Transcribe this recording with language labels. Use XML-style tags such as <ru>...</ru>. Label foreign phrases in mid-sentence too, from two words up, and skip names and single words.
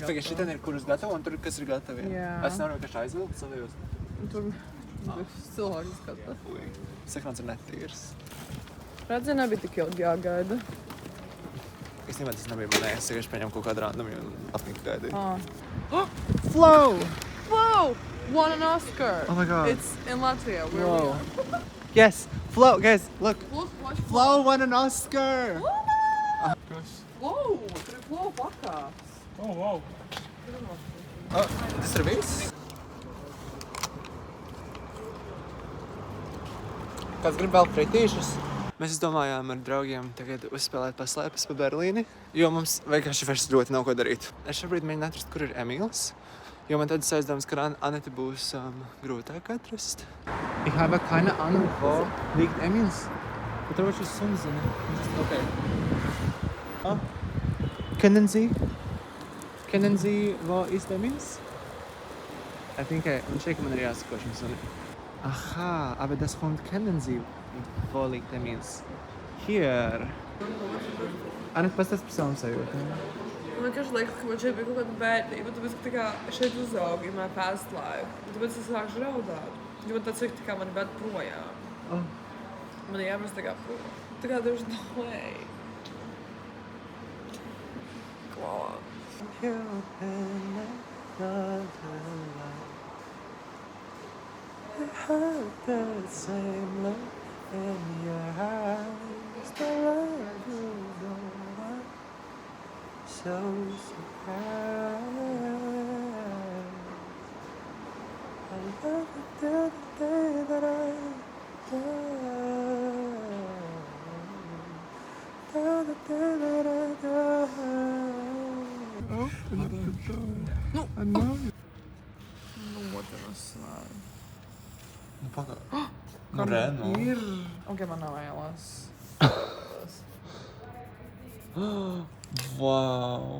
<lv>Pagā, šitien ir kurus gatavi un tur kas ir gatavi. Jā. Es nevaru vienkārši aizvilkt savējos. Tur cilvēki skata. Sekrāns ir netīrs. Redzi, nebija tik ilgi jāgaida. Es nemaz tas nebija manējis, es vienkārši paņēmu kaut kādu randomu un apnika gaidīju.</lv> <en>Flow! Flow! Won an Oscar! Oh my God. It's in Latvia. Where Whoa. we are. Yes! Flow! Guys, look! Look, watch Flow won an Oscar! Flow!</en> <lv>Tur ir Flow pakās.</lv> <en>Oh, wow.</en> <lv>Tas ir viss? Kāds grib vēl fritīšus? Mēs domājām ar draugiem tagad uzspēlēt paslēpes pa Berlīni, jo mums vienkārši vairs ļoti nav ko darīt. Es šobrīd mēģinu atrast, kur ir Emīls, jo man tad aizdomas, ka Anita būs grūtāk atrast.</lv> <de>Ich habe keine Ahnung, wo liegt Emīls.</de> <lv>Bet tev šis suns zina.</lv> <de>Okay. Kennen Sie, wo ist Emīls?</de> <en>I think</en> <lv>un šeit man ir jāsako šim sunim.</lv> <de>Aha, aber das Hund kennen Sie. Wo liegt Emīls? Hier.</de> <lv>Anita, pastāst par savam sajūtu. Man vienkārši liekas, ka man šeit bija kaut kāda bērnība, tāpēc, ka tā kā šeit uzauga</lv> <en>in my past life.</en> <lv>Tāpēc es sākšu raudāt. Jo man tāds ir, tā kā mani bet projām. Man jāprast tā kā prom. Tā kā</lv> <en>there's no way.</en> <lv>Klā.</lv> <en>I heard the same look in your eyes. The love you don't want. So surprised. I love it till the day that I die. Till the day that I die. Oh, I know.</en> <lv>Nu, pagā. Nu, Reno. Ir. Ok, man nav vēlās. Wow.</lv>